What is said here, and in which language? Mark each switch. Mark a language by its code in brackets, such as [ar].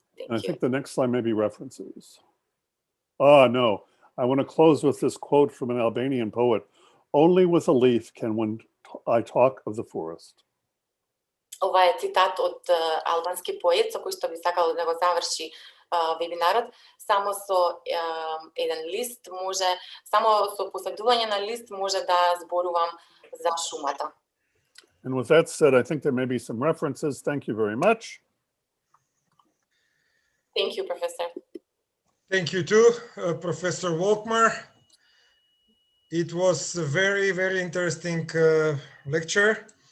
[en] I think the next slide may be references. No. I want to close with this quote from an Albanian poet. Only with a leaf can one I talk of the forest. [mk] Ова е цитат од албански поет со кој што би сакал да го заврши вебинарот. Само со еден лист може, само со поседување на лист може да зборувам за шумата. [en] And with that said, I think there may be some references. Thank you very much. Thank you, Professor. Thank you too, Professor Volkmar. It was a very, very interesting lecture.